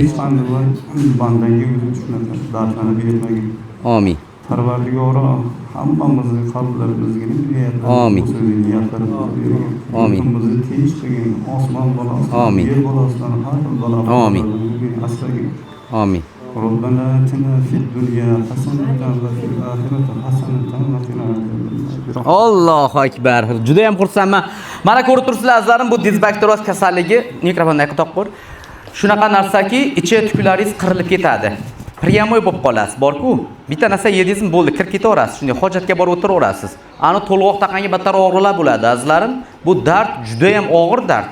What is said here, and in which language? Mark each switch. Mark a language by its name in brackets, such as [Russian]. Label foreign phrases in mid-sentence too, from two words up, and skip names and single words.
[Uzbek] Hech qanday bandanga o'zing shunaqa dardlarni bermagin. Amin. Parvardigor hammamizni qalblarimizga niyatlarimizni Amin. Bizni tinch qilgin, osmon bolasidan, yer bolasidan har xil balolardan asragin. Amin. [Arabic] ربنا آتنا في الدنيا حسنة وفي الآخرة حسنة وقنا عذاب النار. الله أكبر. [Uzbek] Juda ham xursandman. Mana ko'rib turibsizlar azizlarim, bu dizbakterioz kasalligi, mikrofonni yoqib qo'y. Shunaqa narsaki, ichi tuklaringiz qirilib ketadi. Pryamoy bo'lib qolasiz. Bor-ku, bitta narsa yedingizmi bo'ldi, kirib ketaverasiz. Shunday hojatga borib o'tiraverasiz. Ani to'lg'oq taqanga battar og'riqlar bo'ladi azizlarim. Bu dard juda ham og'ir dard.